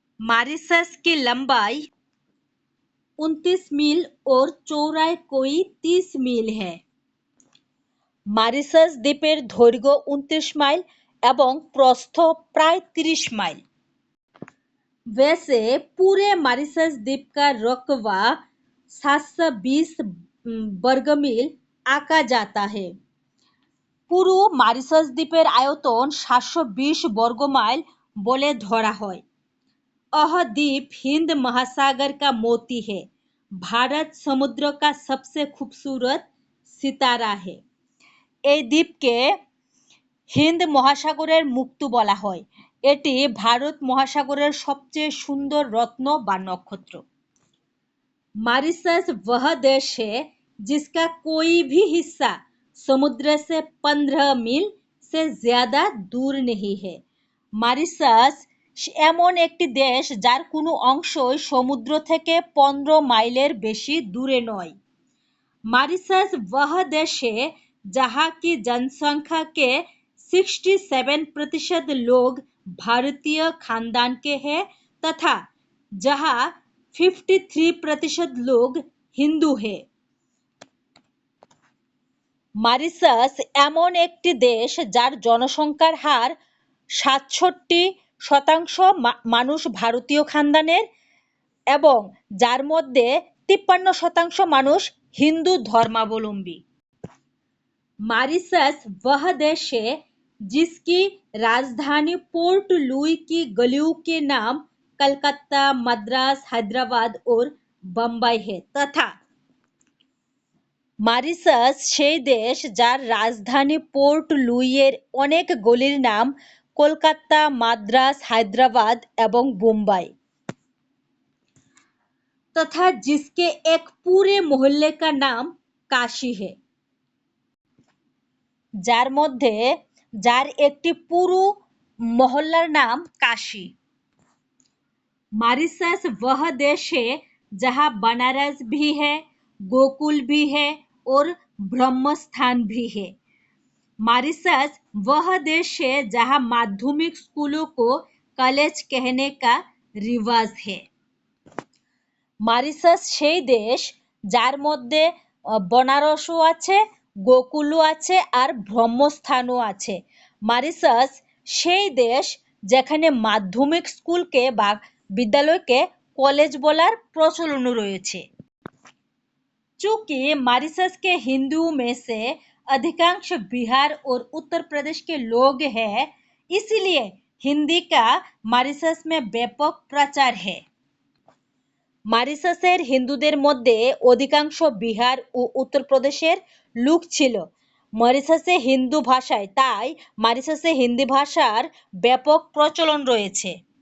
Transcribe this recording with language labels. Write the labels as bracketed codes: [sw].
[hi] Mauritius की लंबाई 29 मील और चौड़ाई कोई 30 मील है। मॉरिशस द्वीपेर [bn] দৈর্ঘ্য 29 মাইল এবং প্রস্থ প্রায় 30 [hi] माइल। वैसे पूरे मॉरिशस द्वीप का रकबा 720 वर्ग मील आंका जाता है। [bn] পুরো মরিশাস দ্বীপের আয়তন 720 বর্গ মাইল বলে ধরা হয়। [hi] यह द्वीप हिंद महासागर का मोती है। भारत समुद्र का सबसे खूबसूरत सितारा है। [bn] এই দ্বীপকে হিন্দ মহাসাগরের মুক্তো বলা হয়। এটি ভারত মহাসাগরের সবচেয়ে সুন্দর রত্ন বা নক্ষত্র। [hi] मॉरिशस वह देश है जिसका कोई भी हिस्सा समुद्र से 15 मील से ज्यादा दूर नहीं है। [bn] মরিশাস এমন একটি দেশ যার কোনো অংশই সমুদ্র থেকে 15 মাইলের বেশি দূরে নয়। [hi] मॉरिशस वह देश है जहाँ की जनसंख्या के 67% लोग भारतीय खानदान के हैं तथा जहाँ 53% लोग [bn] হিন্দু [hi] है। [bn] মরিশাস এমন একটি দেশ যার জনসংখ্যার হার 67% মানুষ ভারতীয় খানদানের এবং যার মধ্যে 53% মানুষ হিন্দু ধর্মাবলম্বী। [hi] मॉरिशस वह देश है जिसकी राजधानी पोर्ट लुई की गलियों के नाम कलकत्ता, मद्रास, हैदराबाद और बम्बई है तथा [bn] মরিশাস সেই দেশ যার রাজধানী পোর্ট লুইয়ের অনেক গলির নাম কলকাতা, মাদ্রাজ, হায়দ্রাবাদ এবং বোম্বাই [hi] तथा जिसके एक पूरे मोहल्ले का नाम काशी है। [bn] যার মধ্যে যার একটি পুরো মহল্লার নাম কাশী। [hi] मॉरिशस वह देश है जहाँ बनारस भी है, गोकुल भी है और ब्रह्मस्थान भी है। मॉरिशस वह देश है जहाँ माध्यमिक स्कूलों को कॉलेज कहने का रिवाज है। [bn] মরিশাস সেই দেশ যার মধ্যে বনারসও আছে, গোকুলও আছে আর ব্রহ্মস্থানও আছে। মরিশাস সেই দেশ যেখানে মাধ্যমিক স্কুলকে বা বিদ্যালয়কে কলেজ বলার প্রচলন রয়েছে। [hi] चूंकि मॉरिशस के हिंदुओं में से अधिकांश बिहार और उत्तर प्रदेश के लोग हैं, इसलिए हिंदी का मॉरिशस में व्यापक प्रचार है। [bn] মরিশাসের হিন্দুদের মধ্যে অধিকাংশ বিহার ও উত্তরপ্রদেশের লোক ছিল। মরিশাসে হিন্দু ভাষায় তাই মরিশাসে হিন্দি ভাষার ব্যাপক প্রচলন রয়েছে।